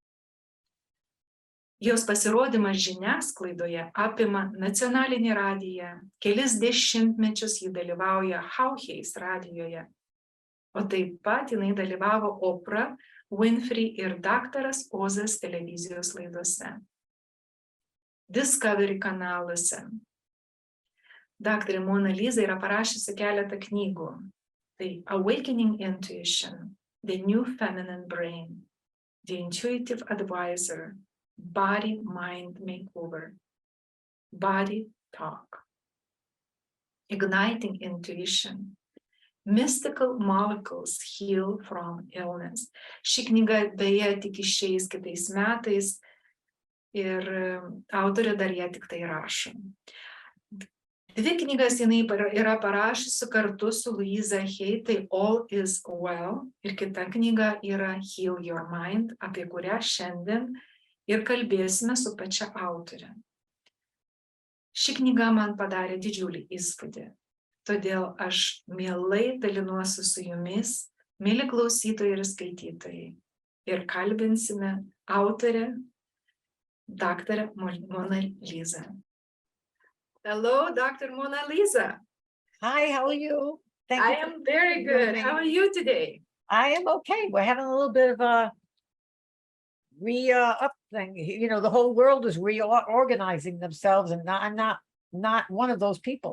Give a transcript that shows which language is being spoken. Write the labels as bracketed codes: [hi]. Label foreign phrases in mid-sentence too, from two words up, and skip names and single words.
[lt] Jos pasirodymas žiniasklaidoje apima nacionalinį radiją, kelis dešimtmečius ji dalyvauja Hauheis radijoje, o taip pat jinai dalyvavo Oprah Winfrey ir daktaras Ozas televizijos laidose, Discovery kanaluose. Daktarė Lisa yra parašiusi keletą knygų. Tai Awakening Intuition, The New Feminine Brain, The Intuitive Advisor, Body Mind Makeover, Body Talk, Igniting Intuition, Mystical Molecules Heal from Illness. Ši knyga beje tik išeis kitais metais ir autorė dar ją tik tai rašo. 2 knygas jinai yra parašiusi kartu su Lisa Hay, tai All is Well, ir kita knyga yra Heal Your Mind, apie kurią šiandien ir kalbėsime su pačia autorė. Ši knyga man padarė didžiulį įspūdį. Todėl aš mielai dalinuosi su jumis, mieli klausytojai ir skaitytojai, ir kalbinsime autorę, daktarę Lisa. [en] Hello, Dr. Lisa. Hi, how are you? I am very good. How are you today? I am okay. We're having a little bit of a up thing. You know, the whole world is reorganizing themselves, and I'm not one of those people.